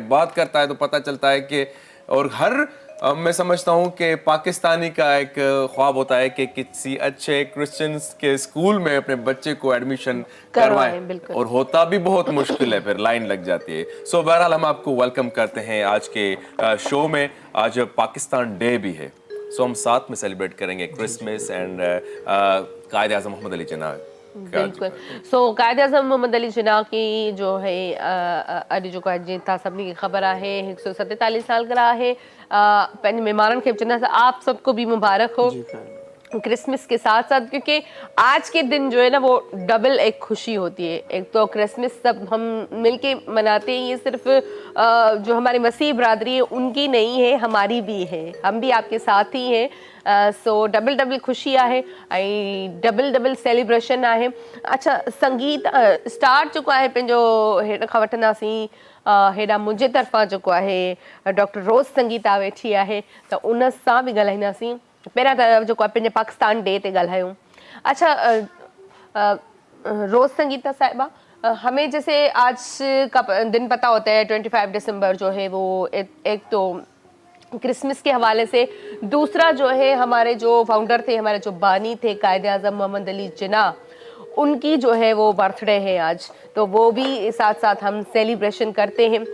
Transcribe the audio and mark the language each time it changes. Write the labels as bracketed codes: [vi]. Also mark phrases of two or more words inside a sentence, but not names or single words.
[ur] بات کرتا ہے تو پتا چلتا ہے کہ اور ہر میں سمجھتا ہوں کہ پاکستانی کا ایک خواب ہوتا ہے کہ کسی اچھے کرسچینز کے اسکول میں اپنے بچے کو ایڈمیشن کروائیں، اور ہوتا بھی بہت مشکل ہے، پھر لائن لگ جاتی ہے. سو بہرحال ہم آپ کو ویلکم کرتے ہیں آج کے شو میں. آج پاکستان ڈے بھی ہے، سو ہم ساتھ میں سیلیبریٹ کریں گے [en] Christmas and [ur] قائد اعظم محمد علی جناح. بالکل۔ سو قائد اعظم محمد علی جناح کی جو ہے [sd] अॼु जेको आहे जीअं तव्हां सभिनी खे ख़बर आहे 147 सालगिरह आहे। पंहिंजे महिमाननि खे बि चवंदासीं [ur] آپ سب کو بھی مبارک ہو کرسمس کے ساتھ ساتھ، کیونکہ آج کے دن جو ہے نا وہ ڈبل ایک خوشی ہوتی ہے. ایک تو کرسمس سب ہم مل کے مناتے ہیں، یہ صرف جو ہماری مسیح برادری ہے ان کی نہیں ہے، ہماری بھی ہے، ہم بھی آپ کے ساتھ ہی ہیں. [sd] सो डबल खुशी आहे ऐं [en] double celebration [sd] आहे। अच्छा, संगीत स्टार्ट जेको आहे पंहिंजो हेॾ खां वठंदासीं हेॾा मुंहिंजे तरफ़ां जेको आहे डॉक्टर रोज़ संगीता वेठी आहे त उन सां बि ॻाल्हाईंदासीं। पहिरियां त जेको आहे पंहिंजे पाकिस्तान डे ते ॻाल्हायूं। [ur] اچھا، روز سنگیتا صاحبہ، ہمیں جیسے آج کا دن پتا ہوتا ہے 25 دسمبر جو ہے وہ ایک تو کرسمس کے حوالے سے، دوسرا جو ہے ہمارے جو فاؤنڈر تھے، ہمارے جو بانی تھے قائد اعظم محمد علی جناح، ان کی جو ہے وہ برتھ ڈے ہے آج، تو وہ بھی ساتھ ساتھ ہم سیلیبریشن کرتے ہیں.